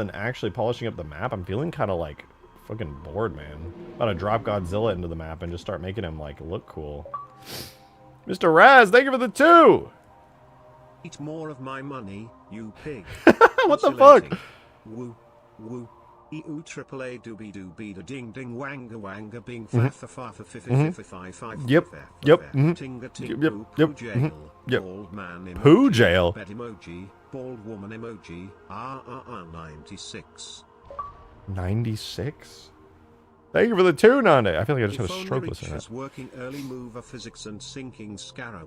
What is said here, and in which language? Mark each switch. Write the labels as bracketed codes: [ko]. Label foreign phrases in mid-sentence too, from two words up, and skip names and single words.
[en] Other than actually polishing up the map, I'm feeling kind of like fucking bored, man. About to drop Godzilla into the map and just start making him, like, look cool. Mr. Raz, thank you for the 2! Eat more of my money, you pig. What the fuck? Woo, woo. EU triple A doobie doobie da ding ding wanga wanga bing fa fa fa fa fa fa fa fi fi. Yep. Yep. Tinga ting Yep. poo Yep. poo jail. Yep. Bald man emoji. Poo jail. Bed emoji. Bald woman emoji. 96. 96? Thank you for the 2, Nande. I feel like I just had a stroke listening to that. Working early mover physics and sinking scarab.